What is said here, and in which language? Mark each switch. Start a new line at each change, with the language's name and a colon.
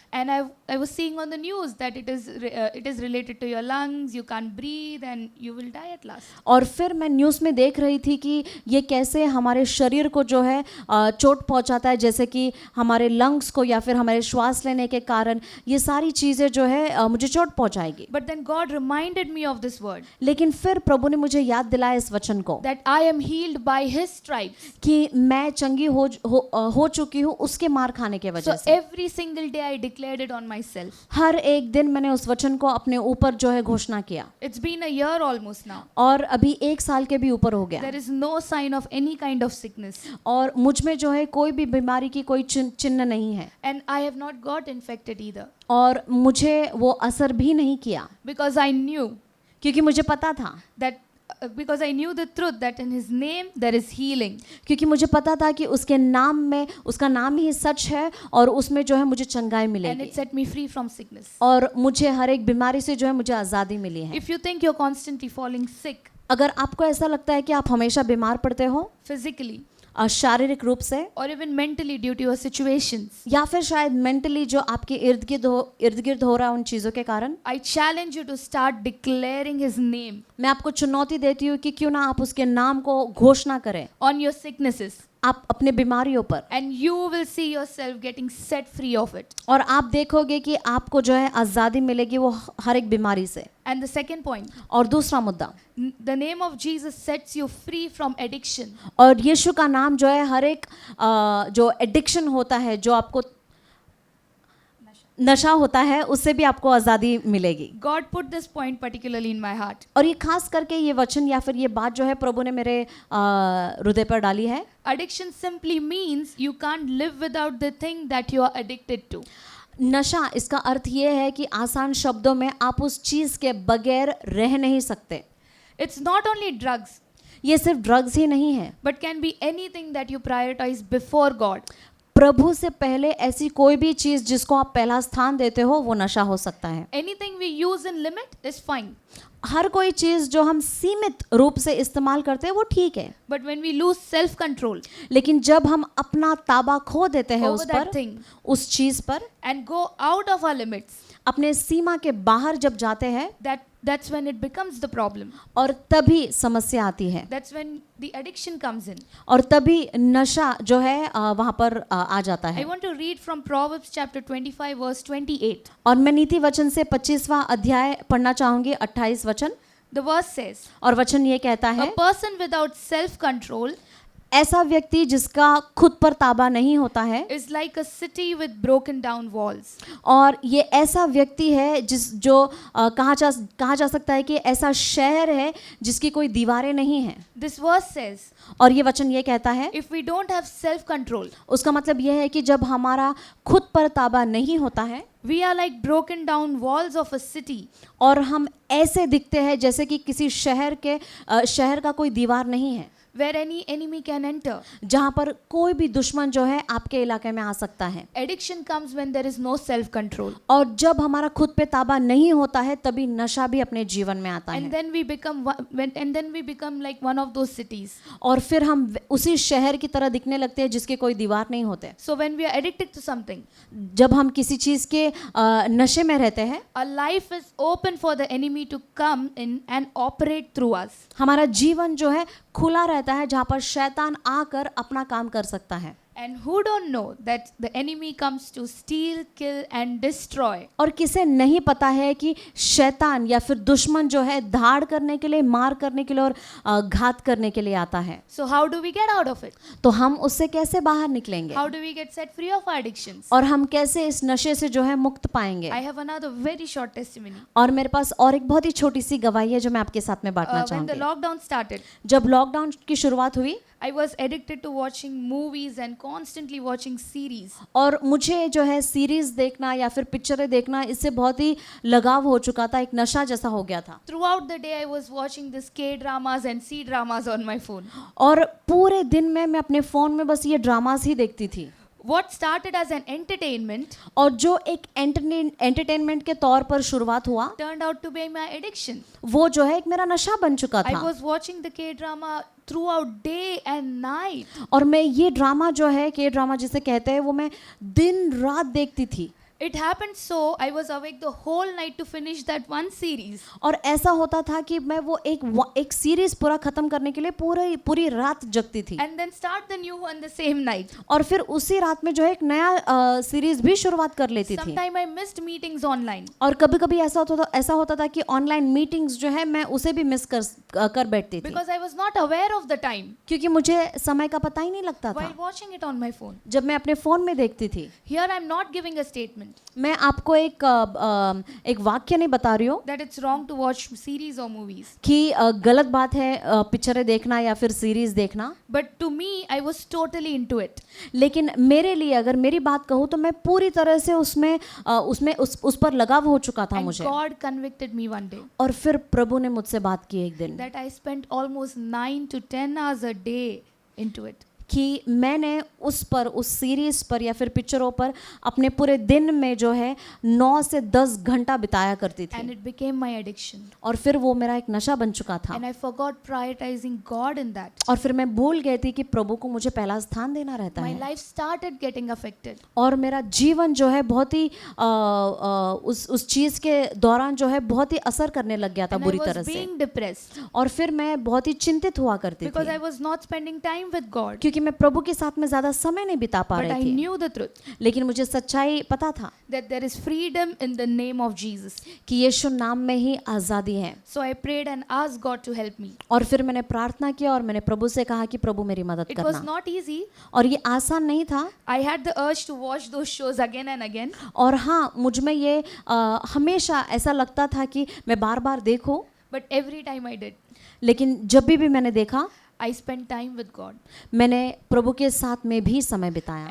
English: And I was seeing on the news that it is related to your lungs, you can't breathe and you will die at last.
Hindi: और फिर मैं news में देख रही थी कि ये कैसे हमारे शरीर को जो है चोट पहुंचाता है, जैसे कि हमारे लंग्स को या फिर हमारे श्वास लेने के कारण ये सारी चीज़ें जो है मुझे चोट पहुंचाएगी.
English: But then God reminded me of this word,
Hindi: लेकिन फिर प्रभु ने मुझे याद दिलाया इस वचन को
English: that I am healed by His stripes.
Hindi: कि मैं चंगी हो चुकी हूँ उसके मार खाने के वजह
English: So
Hindi: से.
English: every single day I declared it on myself.
Hindi: हर एक दिन मैंने उस वचन को अपने ऊपर जो है घोषणा किया,
English: It's been a year almost now.
Hindi: और अभी 1 साल के भी ऊपर हो गया,
English: There is no sign of any kind of sickness.
Hindi: और मुझ में जो है कोई भी बीमारी की कोई चिन्ह नहीं है,
English: And I have not got infected either.
Hindi: और मुझे वो असर भी नहीं किया,
English: Because I knew
Hindi: क्योंकि मुझे पता था,
English: that because I knew the truth that in His name there is healing.
Hindi: क्योंकि मुझे पता था कि उसके नाम में, उसका नाम ही सच है और उसमें जो है मुझे चंगाई
English: And
Hindi: मिलेगी,
English: it set me free from sickness.
Hindi: और मुझे हर एक बीमारी से जो है मुझे आज़ादी मिली है.
English: If you think you're constantly falling sick
Hindi: अगर आपको ऐसा लगता है कि आप हमेशा बीमार पड़ते हो,
English: physically
Hindi: शारीरिक रूप से
English: or even mentally due to your situations,
Hindi: या फिर शायद मेंटली जो आपके इर्द गिर्द हो रहा है उन चीज़ों के कारण,
English: I challenge you to start declaring His name
Hindi: मैं आपको चुनौती देती हूँ कि क्यों ना आप उसके नाम को घोषणा करें
English: on your sicknesses,
Hindi: आप अपने बीमारियों पर,
English: and you will see yourself getting set free of it.
Hindi: और आप देखोगे कि आपको जो है आज़ादी मिलेगी वो हर एक बीमारी से.
English: And the second point,
Hindi: और दूसरा मुद्दा,
English: the name of Jesus sets you free from addiction.
Hindi: और यीशु का नाम जो है हर एक जो एडिक्शन होता है, जो आपको नशा होता है, उससे भी आपको आज़ादी मिलेगी.
English: God put this point particularly in my heart.
Hindi: और ये खास करके ये वचन या फिर ये बात जो है प्रभु ने मेरे हृदय पर डाली है.
English: Addiction simply means you can't live without the thing that you are addicted to.
Hindi: नशा, इसका अर्थ ये है कि आसान शब्दों में आप उस चीज़ के बगैर रह नहीं सकते.
English: It's not only drugs,
Hindi: ये सिर्फ ड्रग्स ही नहीं है,
English: but can be anything that you prioritize before God.
Hindi: प्रभु से पहले ऐसी कोई भी चीज़ जिसको आप पहला स्थान देते हो वो नशा हो सकता है.
English: Anything we use in limit is fine.
Hindi: हर कोई चीज़ जो हम सीमित रूप से इस्तेमाल करते हैं वो ठीक है,
English: But when we lose self-control
Hindi: लेकिन जब हम अपना ताबा खो देते हैं
English: over
Hindi: उस
English: that
Hindi: पर,
English: thing
Hindi: उस चीज़ पर,
English: and go out of our limits,
Hindi: अपने सीमा के बाहर जब जाते हैं,
English: that's when it becomes the problem.
Hindi: और तभी समस्या आती है,
English: That's when the addiction comes in.
Hindi: और तभी नशा जो है वहाँ पर आ जाता
English: I
Hindi: है.
English: want to read from Proverbs chapter 25 verse 28.
Hindi: और मैं नीति वचन से 25वां अध्याय पढ़ना चाहूंगी, 28 वचन.
English: The verse says,
Hindi: और वचन ये कहता
English: a
Hindi: है,
English: person without self-control
Hindi: ऐसा व्यक्ति जिसका खुद पर ताबा नहीं होता है,
English: is like a city with broken down walls.
Hindi: और ये ऐसा व्यक्ति है जो कहा जा सकता है कि ऐसा शहर है जिसकी कोई दीवारें नहीं हैं.
English: This verse says,
Hindi: और ये वचन ये कहता है,
English: if we don't have self-control,
Hindi: उसका मतलब ये है कि जब हमारा खुद पर ताबा नहीं होता है,
English: we are like broken down walls of a city.
Hindi: और हम ऐसे दिखते हैं जैसे कि किसी शहर का कोई दीवार नहीं है,
English: where any enemy can enter.
Hindi: जहाँ पर कोई भी दुश्मन जो है आपके इलाके में आ सकता है.
English: Addiction comes when there is no self-control.
Hindi: और जब हमारा खुद पे ताबा नहीं होता है तभी नशा भी अपने जीवन में आता
English: And
Hindi: है.
English: then we become like one of those cities.
Hindi: और फिर हम उसी शहर की तरह दिखने लगते हैं जिसके कोई दीवार नहीं होते.
English: So when we are addicted to something,
Hindi: जब हम किसी चीज़ के नशे में रहते हैं,
English: our life is open for the enemy to come in and operate through us.
Hindi: हमारा जीवन जो है खुला रहता है जहाँ पर शैतान आकर अपना काम कर सकता है.
English: And who don't know that the enemy comes to steal, kill and destroy.
Hindi: और किसे नहीं पता है कि शैतान या फिर दुश्मन जो है धाड़ करने के लिए, मार करने के लिए और घात करने के लिए आता है.
English: So how do we get out of it?
Hindi: तो हम उससे कैसे बाहर निकलेंगे,
English: How do we get set free of our addictions?
Hindi: और हम कैसे इस नशे से जो है मुक्त पाएंगे.
English: I have another very short testimony.
Hindi: और मेरे पास और एक बहुत ही छोटी सी गवाही है जो मैं आपके साथ में बांटना
English: When the
Hindi: चाहूंगी.
English: lockdown started,
Hindi: जब लॉकडाउन की शुरुआत हुई,
English: I was addicted to watching movies and constantly watching series.
Hindi: और मुझे जो है सीरीज देखना या फिर पिक्चरें देखना इससे बहुत ही लगाव हो चुका था, एक नशा जैसा हो गया था।
English: Throughout the day, I was watching this K-dramas and C-dramas on my phone.
Hindi: और पूरे दिन में मैं अपने फ़ोन में बस ये ड्रामास ही देखती थी।
English: What started as an entertainment
Hindi: और जो एक एंटरटेनमेंट के तौर पर शुरुआत हुआ,
English: turned out to be my addiction.
Hindi: वो जो है एक मेरा नशा बन चुका
English: I
Hindi: था।
English: was watching the K-drama throughout day and night.
Hindi: और मैं ये ड्रामा जो है, के ड्रामा जिसे कहते हैं, वो मैं दिन रात देखती थी।
English: It happened so I was awake the whole night to finish that one series.
Hindi: और ऐसा होता था कि मैं वो एक सीरीज पूरा खत्म करने के लिए पूरी रात जगती थी।
English: And then start the new one the same night.
Hindi: और फिर उसी रात में जो है एक नया सीरीज भी शुरुआत कर लेती थी।
English: Sometime I missed meetings online.
Hindi: और कभी-कभी ऐसा होता था कि ऑनलाइन मीटिंग्स जो है मैं उसे भी मिस कर बैठती थी,
English: Because I was not aware of the time
Hindi: क्योंकि मुझे समय का पता ही नहीं लगता
English: while
Hindi: था
English: watching it on my phone.
Hindi: जब मैं अपने फोन में देखती थी।
English: Here I'm not giving a statement
Hindi: मैं आपको एक वाक्य नहीं बता रही हूँ
English: that it's wrong to watch series or movies.
Hindi: कि गलत बात है पिक्चरें देखना या फिर सीरीज देखना,
English: But to me, I was totally into it.
Hindi: लेकिन मेरे लिए अगर मेरी बात कहूँ तो मैं पूरी तरह से उस पर लगाव हो चुका था
English: And
Hindi: मुझे।
English: God convicted me one day
Hindi: और फिर प्रभु ने मुझसे बात की एक दिन
English: that I spent almost 9 to 10 hours a day into it.
Hindi: कि मैंने उस सीरीज पर या फिर पिक्चरों पर अपने पूरे दिन में जो है 9 से 10 घंटा बिताया करती
English: And
Hindi: थी।
English: it became my addiction.
Hindi: और फिर वो मेरा एक नशा बन चुका था।
English: And I forgot prioritizing God in that.
Hindi: और फिर मैं भूल गई थी कि प्रभु को मुझे पहला स्थान देना रहता
English: My
Hindi: है।
English: life started getting affected.
Hindi: और मेरा जीवन जो है बहुत ही उस चीज के दौरान जो है बहुत ही असर करने लग गया था
English: And I
Hindi: बुरी
English: was
Hindi: तरह से।
English: being depressed
Hindi: और फिर मैं बहुत ही चिंतित हुआ करती
English: because I
Hindi: थी,
English: was not spending time with God.
Hindi: क्योंकि मैं प्रभु के साथ में ज्यादा समय नहीं बिता पा
English: But I
Hindi: रही थी।
English: knew the truth
Hindi: लेकिन मुझे सच्चाई पता था
English: that there is freedom in the name of Jesus.
Hindi: कि यीशु नाम में ही आजादी है।
English: So I prayed and asked God to help me.
Hindi: और फिर मैंने प्रार्थना की और मैंने प्रभु से कहा कि प्रभु मेरी मदद
English: It was
Hindi: करना।
English: not easy.
Hindi: और ये आसान नहीं था।
English: I had the urge to watch those shows again and again.
Hindi: और हाँ, मुझ में ये हमेशा ऐसा लगता था कि मैं बार बार देखूं,
English: But every time I did,
Hindi: लेकिन जब भी मैंने देखा,
English: I spent time with God.
Hindi: मैंने प्रभु के साथ में भी समय बिताया।